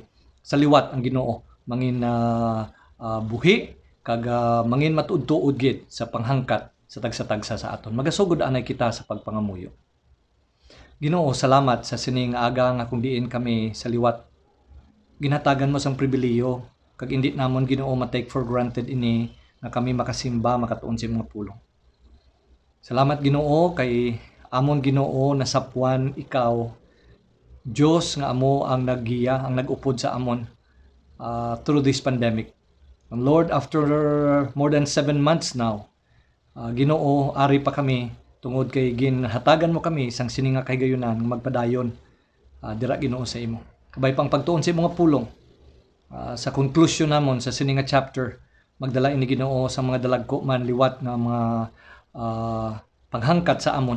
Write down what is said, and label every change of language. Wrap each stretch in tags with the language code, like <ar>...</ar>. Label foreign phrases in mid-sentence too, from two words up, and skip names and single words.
<hil>Sa liwat ang Ginoo mangin buhi kag mangin matuod-tuod gid sa panghangkat sa tagsa-tagsa sa aton. Magasugod anay kita sa pagpangamuyo. Ginoo, salamat sa sining aga nga kung diin kami sa liwat. Ginhatagan mo sang pribilehiyo kag indi namon Ginoo ma-</hil> <en>take for granted</en> <hil>ini nga kami makasimba makatuon sa mga pulong. Salamat Ginoo kay amon Ginoo nasapwan ikaw Dios nga amo ang naggiya, ang nag-upod sa amon</hil> <en>through this pandemic. And Lord, after more than 7 months now,</en> <hil>Ginoo, ari pa kami tungod kay ginhatagan mo kami sang sining nga kahigayunan nga magpadayon dira Ginoo sa imo. Kabay pang pagtuon sa imong pulong sa conclusion namon sa sining nga chapter, magdala ini Ginoo sa mga dalagko man liwat nga mga paghangkat sa amon.</hil>